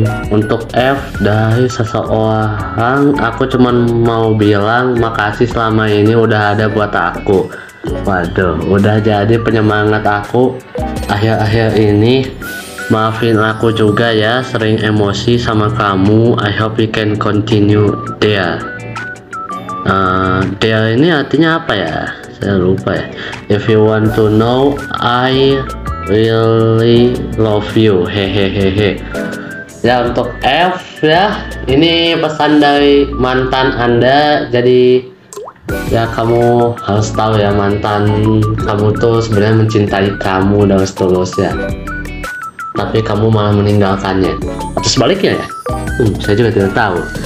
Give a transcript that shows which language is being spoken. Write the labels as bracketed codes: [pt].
[id] Untuk F dari seseorang, aku cuman mau bilang makasih selama ini udah ada buat aku. Waduh, udah jadi penyemangat aku akhir-akhir ini. Maafin aku juga ya, sering emosi sama kamu. [en] I hope we can continue there. [id] There ini artinya apa ya? Saya lupa ya. [en] If you want to know, I really love you. Hehehehe. [id] Ya, untuk F ya, ini pesan dari mantan Anda. Jadi ya, kamu harus tahu ya, mantan kamu tuh sebenarnya mencintai kamu dengan tulus ya, tapi kamu malah meninggalkannya, atau sebaliknya ya. Saya juga tidak tahu.